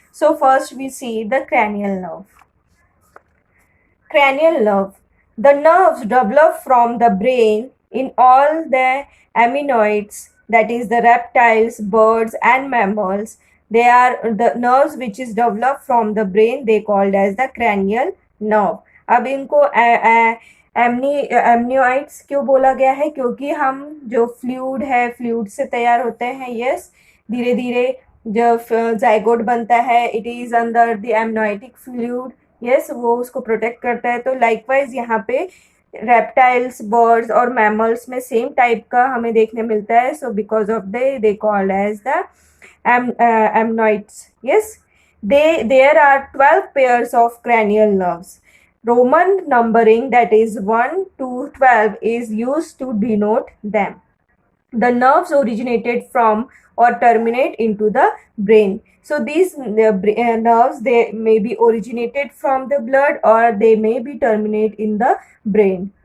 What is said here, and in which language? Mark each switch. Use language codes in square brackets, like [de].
[en] So first we see the cranial nerve. Cranial nerve. The nerves develop from the brain in all the ammonoids, that is the reptiles, birds and mammals. They are the nerves which is developed from the brain, they called as the cranial nerve. [hi] अब इनको एमनियोइड्स क्यों बोला गया है? क्योंकि हम जो fluid है, फ्लूइड से तैयार होते हैं. [en] yes, [hi] धीरे धीरे जब जाइगोट बनता है, [en] It is under the amniotic fluid. [hi] Yes, वो उसको प्रोटेक्ट करता है. तो लाइकवाइज यहाँ पे रेप्टाइल्स, बर्ड्स और मैमल्स में सेम टाइप का हमें देखने मिलता है. [en] So because of they called as the ammonoids. Yes, there are 12 pairs of cranial nerves. Roman numbering, that is 1 to 12, is used to denote them. The nerves originated from or terminate into the brain. So these nerves, they may be originated from the blood or they may be terminate in the brain.